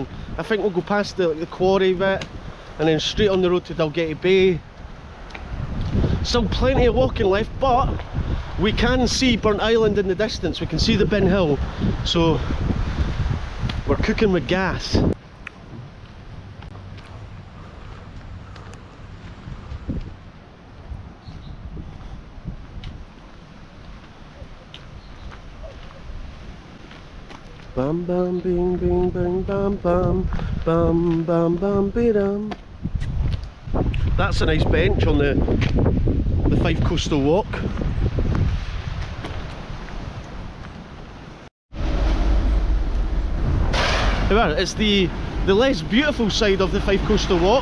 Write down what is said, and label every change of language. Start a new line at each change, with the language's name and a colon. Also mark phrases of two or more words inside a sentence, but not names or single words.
English: I think we'll go past the quarry bit and then straight on the road to Dalgety Bay. Still plenty of walking left, but we can see Burnt Island in the distance. We can see the Ben Hill, so we're cooking with gas. Bam bam bing bing bang bam bam bam bam bam be-dum. That's a nice bench on the Fife Coastal Walk. However, it's the less beautiful side of the Fife Coastal Walk.